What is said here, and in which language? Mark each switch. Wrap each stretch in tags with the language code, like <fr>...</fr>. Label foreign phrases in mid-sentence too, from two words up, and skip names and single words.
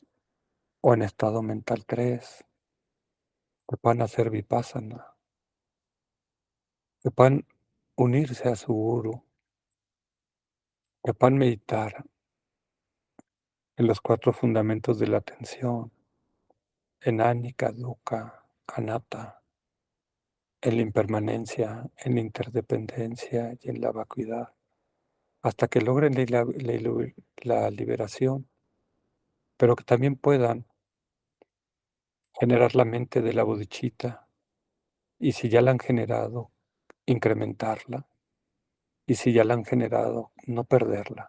<es>o en estado mental 3, que puedan hacer vipassana, que puedan unirse a su guru, que puedan meditar en los 4 fundamentos de la atención, en</es> <pi>anicca, dukkha, anatta,</pi> <es>en la impermanencia, en la interdependencia y en la vacuidad, hasta que logren la liberación, pero que también puedan generar la mente de la bodhicitta, y si ya la han generado, incrementarla, y si ya la han generado, no perderla.</es>